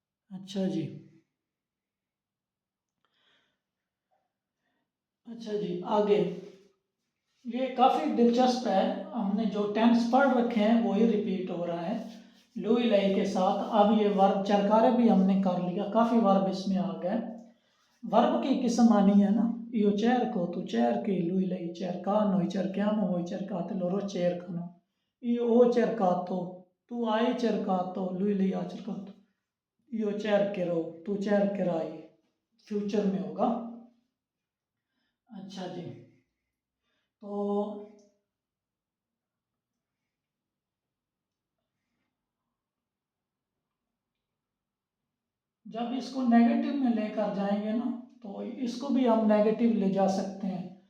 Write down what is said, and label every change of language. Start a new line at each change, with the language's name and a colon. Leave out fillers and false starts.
Hindi: अच्छा जी, अच्छा जी आगे, ये काफ़ी दिलचस्प है, हमने जो टेंस पढ़ रखे हैं वही रिपीट हो रहा है लुई लाई के साथ। अब ये वर्ब चरकारे भी हमने कर लिया, काफ़ी वर्ब इसमें आ गए। वर्ब की किस्म आनी है ना,
Italian: io cerco, tu cerchi, lui lei cercano, cerchiamo, voi cercate, loro cercano, io ho cercato, tu hai cercato, lui lei ha cercato, io cercherò, tu cercherai,
Hindi: future में होगा। अच्छा जी, तो जब इसको नेगेटिव में लेकर जाएंगे ना तो इसको भी हम नेगेटिव ले जा सकते हैं।